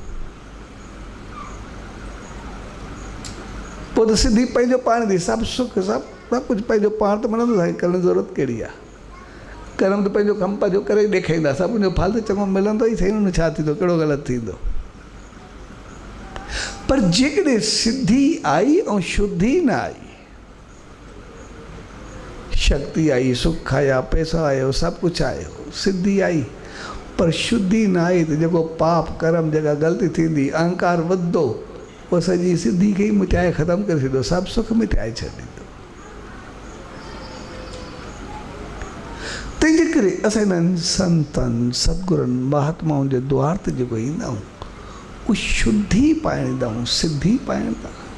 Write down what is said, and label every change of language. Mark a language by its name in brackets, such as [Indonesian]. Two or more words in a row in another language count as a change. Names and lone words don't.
[Sindhi] पोइ त सिद्धि पंहिंजो पाण ॾे, सभु सुख, सभु कुझु पंहिंजो पाण त मिलंदो आहे। करण जी ज़रूरत कहिड़ी आहे? कर्म त पंहिंजो कमु पंहिंजो करे ॾेखारींदा, सभु उनजो फालतू चङो मिलंदो ई सही। छा थींदो, कहिड़ो ग़लति थींदो? पर जेकॾहिं सिद्धि आई ऐं शुद्धि न आई, शक्ति आई, सुख आया, पैसा आयो, सभु कुझु आयो, सिद्धि आई, पर शुद्धि न आई त जेको पाप कर्म, जेका ग़लती थींदी, अहंकार वधंदो, उहो सॼी सिद्धि खे ई मिटाए ख़तमु करे छॾींदो, सभु सुख मिटाए छॾींदो। तंहिंजे करे असां हिननि संतनि, सतगुरनि, महात्माउनि जे द्वार ते जेको ईंदा आहियूं, उहो शुद्धि पाइण ईंदा आहियूं, सिद्धि पाइण था।